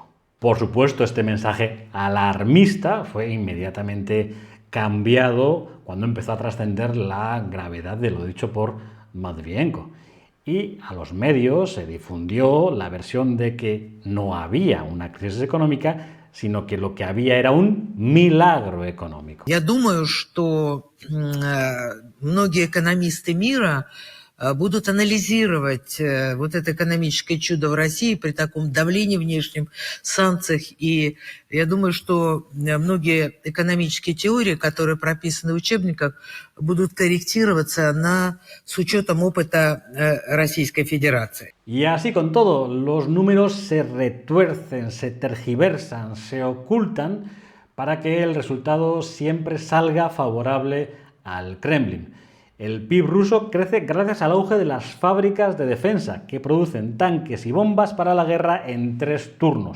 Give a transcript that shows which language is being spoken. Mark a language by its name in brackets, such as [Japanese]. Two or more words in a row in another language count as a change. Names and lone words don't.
[Spanish] Por supuesto, este mensaje alarmista fue inmediatamente cambiado cuando empezó a trascender la gravedad de lo dicho por Matvienko. Y a los medios se difundió la versión de que no había una crisis económica, sino que lo que había era un milagro económico. [Russian] Я думаю, что многие экономисты мира будут анализировать вот это экономическое чудо в России при таком давлении внешнем, санкциях. И я думаю, что многие экономические теории, которые прописаны в учебниках, будут корректироваться с учетом опыта Российской Федерации. [Spanish] Y así con todo, los números se retuercen, se tergiversan, se ocultan para que el resultado siempre salga favorable al Kremlin. El PIB ruso crece gracias al auge de las fábricas de defensa, que producen tanques y bombas para la guerra en 3 turnos.